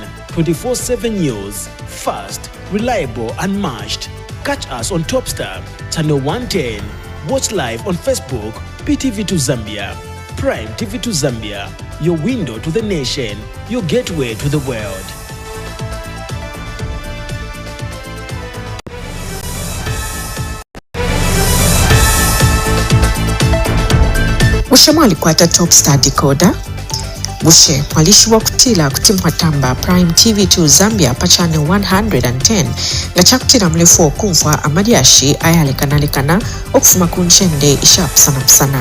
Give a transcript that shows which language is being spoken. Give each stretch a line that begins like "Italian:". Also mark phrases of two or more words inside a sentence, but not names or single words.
English: 24/7 news, fast, reliable, unmatched. Catch us on Topstar, channel 110. Watch live on Facebook, PTV2 Zambia. Prime TV2 Zambia, your window to the nation, your gateway to the world.
Bemba: Bushe mwalikwata Topstar decoder. Bushe mwalishiwa kutila kutimwatamba Prime TV2 Zambia pa channel 110 nga chakutira mlefu okumfwa amadiashi ayalekanalekana okufuma kunchende ishapusana.